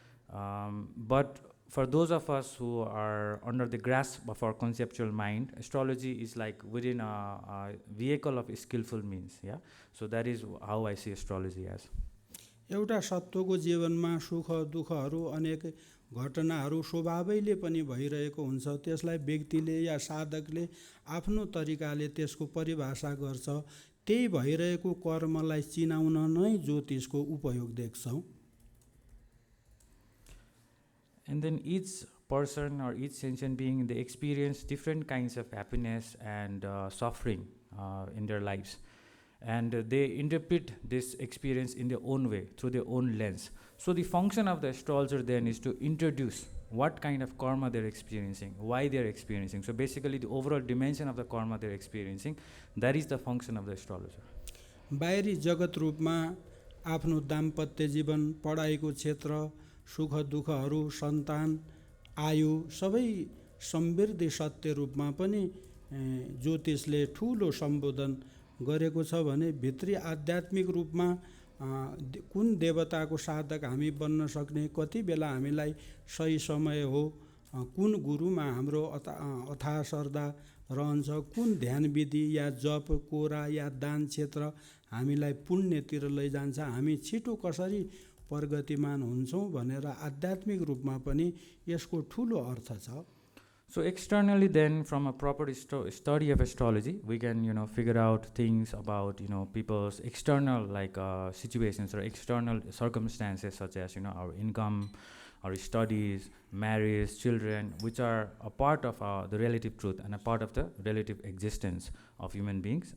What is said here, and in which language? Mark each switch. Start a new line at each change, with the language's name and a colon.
English: But for those of us who are under the grasp of our conceptual mind, astrology is like within a vehicle of skillful means. Yeah. So that is how I see astrology as.
Nepali: एउटा सत्वको जीवनमा सुख दुःखहरू अनेक घटनाहरू स्वभावैले पनि भइरहेको हुन्छ, त्यसलाई व्यक्तिले या साधकले आफ्नो तरिकाले त्यसको परिभाषा गर्छ, त्यही भइरहेको कर्मलाई चिनाउन नै ज्योतिषको उपयोग देख्छौँ।
English: And then each person or each sentient being, they experience different kinds of happiness and suffering in their lives. And they interpret this experience in their own way, through their own lens. So the function of the astrologer then is to introduce what kind of karma they're experiencing, why they're experiencing. So basically the overall dimension of the karma they're experiencing, that is the function of the astrologer.
Nepali: बाहिरी जगत रूपमा आफ्नो दाम्पत्य जीवन, पढाइको क्षेत्र, सुख दुःखहरू, सन्तान, आयु सबै समृद्धि सत्य रूपमा पनि ज्योतिषले ठूलो सम्बोधन गरेको छ भने भित्री आध्यात्मिक रूपमा कुन देवताको साधक हामी बन्न सक्ने, कति बेला हामीलाई सही समय हो, कुन गुरुमा हाम्रो अथाह श्रद्धा रहन्छ, कुन ध्यान विधि या जप कोरा या दान क्षेत्र हामीलाई पुण्यतिर लैजान्छ, हामी छिटो कसरी प्रगतिमान हुन्छौँ भनेर आध्यात्मिक रूपमा पनि यसको ठूलो अर्थ छ।
English: So externally, then, from a proper study of astrology, we can, figure out things about, people's external situations or external circumstances, such as, our income, our studies, marriage, children, which are a part of the relative truth and a part of the relative existence of human beings.